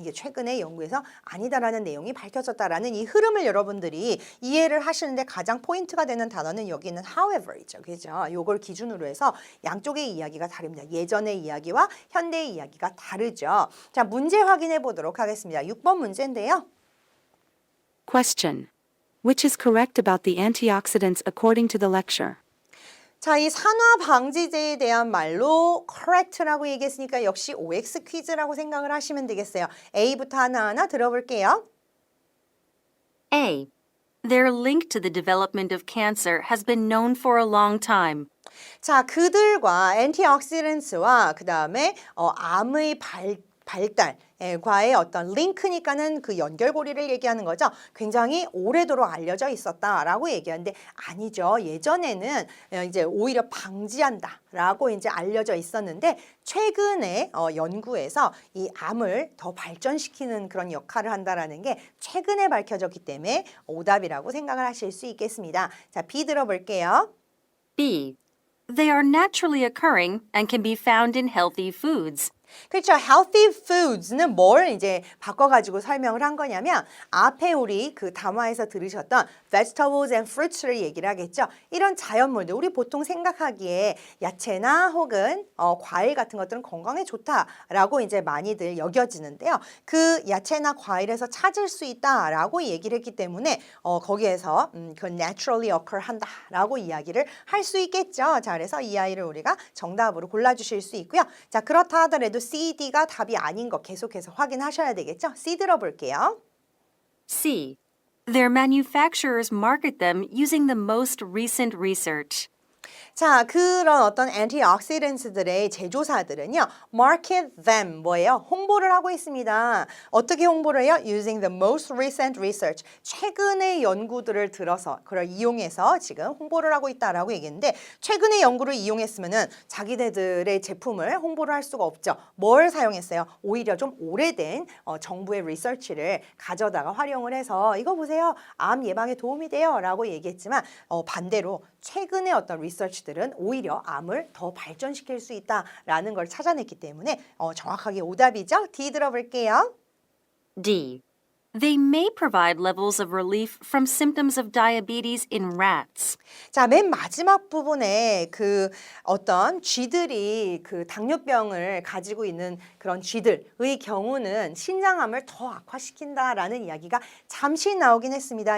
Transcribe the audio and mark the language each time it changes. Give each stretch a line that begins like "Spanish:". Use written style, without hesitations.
Korean: 이게 최근에 연구에서 아니다라는 내용이 밝혀졌다라는 이 흐름을 여러분들이 이해를 하시는데 가장 포인트가 되는 단어는 여기는 however이죠. 그죠? 요걸 기준으로 해서 양쪽의 이야기가 다릅니다. 예전의 이야기와 현대의 이야기가 다르죠. 자, 문제 확인해 보도록 하겠습니다. 6번 문제인데요.
English: Question. Which is correct about the antioxidants according to the lecture?
Korean: 자, 이 산화 방지제에 대한 말로 correct라고 얘기했으니까 역시 OX 퀴즈라고 생각을 하시면 되겠어요. A부터 하나하나 들어볼게요.
English: A. Their link to the development of cancer has been known for a long time.
Korean: 자, 그들과 antioxidants와 그 다음에 암의 발달과의 어떤 링크니까는 그 연결고리를 얘기하는 거죠. 굉장히 오래도록 알려져 있었다라고 얘기하는데 아니죠. 예전에는 이제 오히려 방지한다라고 이제 알려져 있었는데 최근에 연구에서 이 암을 더 발전시키는 그런 역할을 한다라는 게 최근에 밝혀졌기 때문에 오답이라고 생각을 하실 수 있겠습니다. 자, B 들어볼게요.
English: B. They are naturally occurring and can be found in healthy foods.
Korean: 그렇죠. healthy foods는 뭘 이제 바꿔가지고 설명을 한 거냐면 앞에 우리 그 담화에서 들으셨던
English: vegetables and fruits
Korean: 를 얘기를 하겠죠. 이런 자연물들 우리 보통 생각하기에 야채나 혹은 과일 같은 것들은 건강에 좋다라고 이제 많이들 여겨지는데요. 그 야채나 과일에서 찾을 수 있다라고 얘기를 했기 때문에 거기에서 그
English: naturally occur
Korean: 한다라고 이야기를 할 수 있겠죠. 자, 그래서 이 아이를 우리가 정답으로 골라주실 수 있고요. 자, 그렇다 하더라도 C, D가 답이 아닌 거 계속해서 확인하셔야 되겠죠? C 들어볼게요.
English: C. Their manufacturers market them using the most recent research.
Korean: 자, 그런 어떤 antioxidants들의 제조사들은요,
English: market them
Korean: 뭐예요? 홍보를 하고 있습니다. 어떻게 홍보를 해요?
English: Using the most recent research.
Korean: 최근의 연구들을 들어서 그걸 이용해서 지금 홍보를 하고 있다라고 얘기했는데 최근의 연구를 이용했으면은 자기네들의 제품을 홍보를 할 수가 없죠. 뭘 사용했어요? 오히려 좀 오래된 정부의 리서치를 가져다가 활용을 해서 이거 보세요. 암 예방에 도움이 돼요라고 얘기했지만 반대로 최근의 어떤 리서치들은 오히려 암을 더 발전시킬 수 있다라는 걸 찾아냈기 때문에 정확하게 오답이죠. D 들어볼게요.
English: D. They may provide levels of relief from symptoms of diabetes in rats.
Korean: 자, 맨 마지막 부분에 그 어떤 쥐들이 그 당뇨병을 가지고 있는 그런 쥐들의 경우는 신장암을 더 악화시킨다라는 이야기가 잠시 나오긴 했습니다.